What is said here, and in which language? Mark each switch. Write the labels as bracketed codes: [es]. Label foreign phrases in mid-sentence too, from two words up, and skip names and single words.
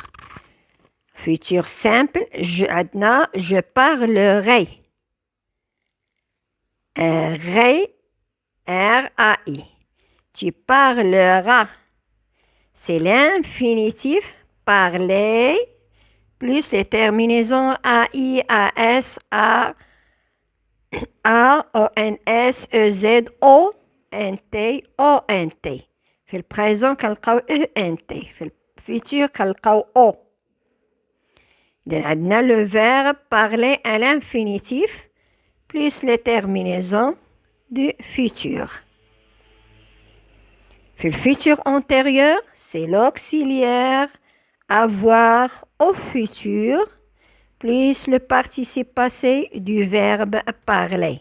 [fr] Futur simple, je parlerai. R-A-I. Tu parleras. C'est l'infinitif parler plus les terminaisons A-I, A-S, A, O-N-S, E-Z, O, N-T, O-N-T. [ar] في البريزون كنلقاو E-N-T. في الفيتور كنلقاو O. [fr] عندنا le verbe parler à l'infinitif plus les terminaisons du futur. في le futur antérieur, c'est l'auxiliaire avoir au futur plus le participe passé du verbe parler.